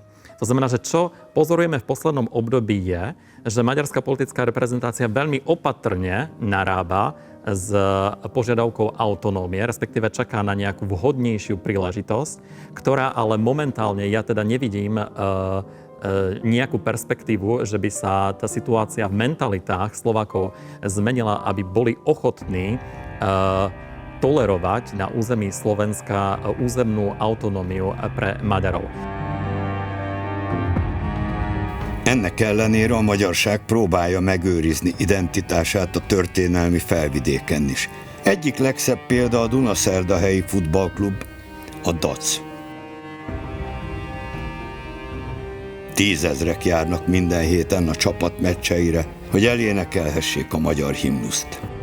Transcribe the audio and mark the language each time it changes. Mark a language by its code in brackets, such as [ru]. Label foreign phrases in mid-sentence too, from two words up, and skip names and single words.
[sk] To znamená, že čo pozorujeme v poslednom období je, že maďarská politická reprezentácia veľmi opatrne narába s požiadavkou autonómie, respektíve čaká na nejakú vhodnejšiu príležitosť, ktorá ale momentálne ja teda nevidím nejakú perspektívu, že by sa tá situácia v mentalitách Slovákov zmenila, aby boli ochotní tolerovať na území Slovenska územnú autonómiu pre Maďarov. [hu] Ennek ellenére a magyarság próbálja megőrizni identitását a történelmi felvidéken is. Egyik legszebb példa a Dunaszerdahelyi futballklub, a DAC. 10 000-ek járnak minden héten a csapat meccseire, hogy elénekelhessék a magyar himnuszt.